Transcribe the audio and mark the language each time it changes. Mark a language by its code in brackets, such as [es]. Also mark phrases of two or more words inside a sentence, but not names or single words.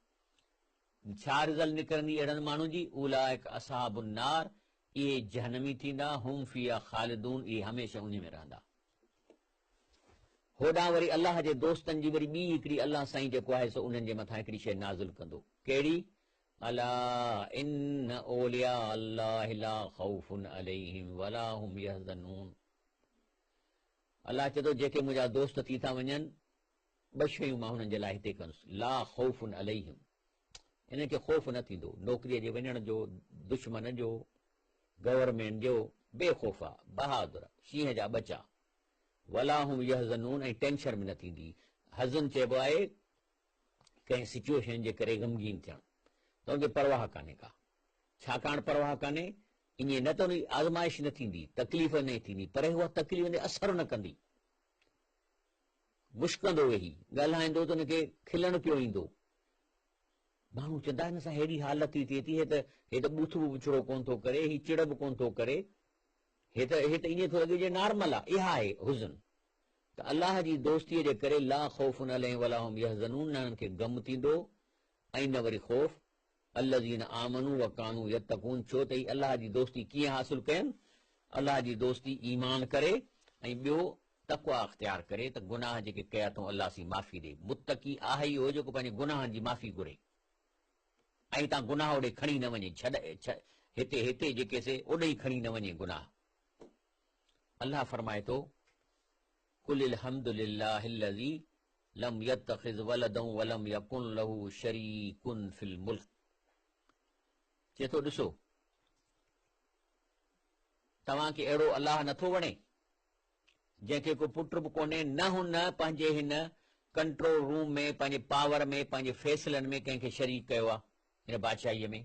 [sd] छा रिज़ल्ट निकिरंदी अहिड़नि माण्हुनि जी, [ar] أولئك أصحاب النار, [sd] इहे जहन्नमी थींदा, [ar] هم فيها خالدون, [sd] इहे हमेशह उन में रहंदा। होॾां वरी अलाह जे दोस्तनि जी वरी ॿी हिकिड़ी अलाह साईं जेको आहे सो उन्हनि जे मथां हिकिड़ी शइ नाज़िल कंदो। कहिड़ी? [ar] ألا إن أولياء الله لا خوف عليهم ولا هم يحزنون. [sd] अलाह चए थो जेके मुंहिंजा दोस्त थी था वञनि, ॿ शयूं मां हुननि जे लाइ हिते कंदुसि। [ar] لا خوف عليهم, [sd] इन्हनि खे ख़ौफ़ न थींदो, नौकिरीअ जे वञण जो, दुश्मन जो, गवर्नमेंट जो, बेखौफ़ आहे, बहादुर, शींहं जा बचा। [ar] ولا هم يحزنون, [sd] ऐं टेंशन में न थींदी। हज़न चइबो आहे कंहिं सिचुएशन जे करे ग़मगीन थियणु, त उनखे परवाह कान्हे का। छाकाणि परवाह कान्हे, ईअं न त उन आज़माइश न थींदी, तकलीफ़ न थींदी, पर उहा तकलीफ़ ते असर न कंदी। मुश्कंदो वेही ॻाल्हाईंदो त उनखे खिलण पियो ईंदो। माण्हू चवंदा हिन सां हेॾी हालत थी थिए थी, हे त ॿुथ बि बुछड़ो कोन थो करे, ही चिड़ बि कोन थो करे, हे त ईअं थो लॻे जे नॉर्मल आहे। इहा आहे हुज़न। त अलाह जी दोस्तीअ जे करे [ar] لا خوف عليهم ولا هم يحزنون, [sd] न हिननि खे ग़म थींदो ऐं न वरी ख़ौफ़। [ar] الذين آمنوا وكانوا يتقون, [sd] छो त अलाह जी दोस्ती कीअं हासिल कयनि? अलाह जी दोस्ती ईमान करे ऐं ॿियो तक़वा अख़्तियार करे, त गुनाह जेके कया अथऊं अलाह सी माफ़ी ॾे। मुत्तक़ी आहे इहो जेको पंहिंजे गुनाहनि जी माफ़ी घुरे ऐं तव्हां गुनाह ओॾे खणी न वञे, हिते जेके से ओॾे ई खणी न वञे गुनाह। अलाह फरमाए थो [ar] قل الحمد لله الذي لم يتخذ ولدا ولم يكن له شريك في الملك. [sd] चए थो ॾिसो, तव्हांखे अहिड़ो अलाह नथो वणे जंहिंखे को पुट बि कोन्हे, न हुन पंहिंजे हिन [en] control room [sd] में, पंहिंजे पावर में, पंहिंजे फ़ैसिलनि में कंहिंखे शरीक कयो आहे हिन बादशाहीअ में।